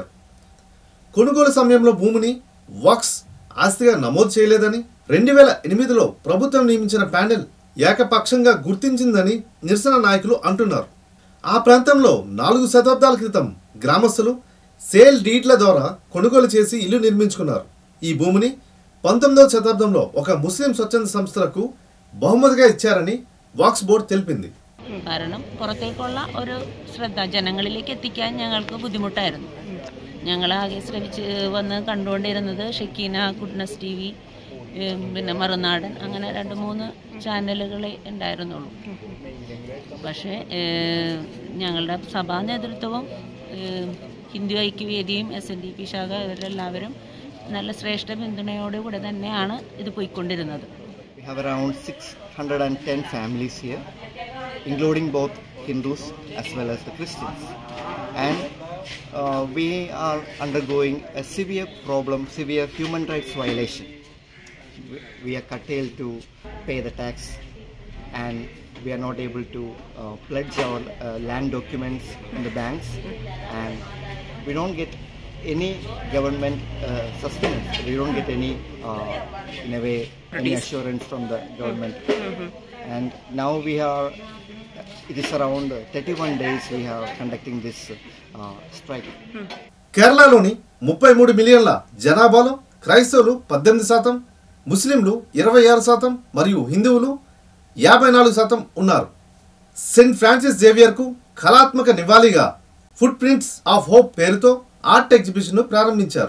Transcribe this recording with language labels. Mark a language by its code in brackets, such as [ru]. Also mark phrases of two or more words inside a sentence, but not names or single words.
[te] కొనుగోలు సమయంలో భూమిని వక్స్ ఆస్తిగా నమోదు చేయలేదని 2008లో ప్రభుత్వం నియమించిన ప్యానెల్ ఏకపక్షంగా గుర్తించిందని నిరసన నాయకులు అంటున్నారు. ఆ ప్రాంతంలో 4 శతాబ్దాల క్రితం గ్రామస్తులు సేల్ డీడ్ల ద్వారా కొనుగోలు చేసి ఇల్లు నిర్మించుకున్నారు. ఈ భూమిని 19వ శతాబ్దంలో ఒక ముస్లిం స్వచ్ఛంద సంస్థలకు బహుమతిగా ఇచ్చారని వక్ఫ్ బోర్డ్ తెలిపింది. [ml] കാരണം പുറത്തേക്കുള്ള ഒരു ശ്രദ്ധ ജനങ്ങളിലേക്ക് എത്തിക്കാൻ ഞങ്ങൾക്ക് ബുദ്ധിമുട്ടായിരുന്നു. ഞങ്ങൾ ആകെ ശ്രമിച്ച് വന്ന് കണ്ടുകൊണ്ടിരുന്നത് ഷെക്കീന, ഗുഡ്നസ് TV, പിന്നെ മറുനാടൻ, അങ്ങനെ 2-3 ചാനലുകളെ ഉണ്ടായിരുന്നുള്ളൂ. പക്ഷേ ഞങ്ങളുടെ സഭാ നേതൃത്വവും ഹിന്ദു ഐക്യവേദിയും SNDP ശാഖ ഇവരെല്ലാവരും നല്ല ശ്രേഷ്ഠ പിന്തുണയോടുകൂടെ തന്നെയാണ് ഇത് പോയിക്കൊണ്ടിരുന്നത്. [en] We have around 610 families here, including both Hindus as well as the Christians, and we are undergoing a severe human rights violation. We are curtailed to pay the tax, and we are not able to pledge our land documents in the banks, and we don't get any government sustenance. We don't get any, in a way, any assurance from the government. And now it is around 31 days we are conducting this strike. [te] కేరళలోని 33 మిలియన్ల జనాభాలో క్రైస్తవులు 18%, ముస్లింలు 26% మరియు హిందువులు 54% ఉన్నారు. సెయింట్ ఫ్రాన్సిస్ జేవియర్కు కళాత్మక నివాళిగా ఫుట్ ప్రింట్స్ ఆఫ్ హోప్ పేరుతో ఆర్ట్ ఎగ్జిబిషన్ను ప్రారంభించారు.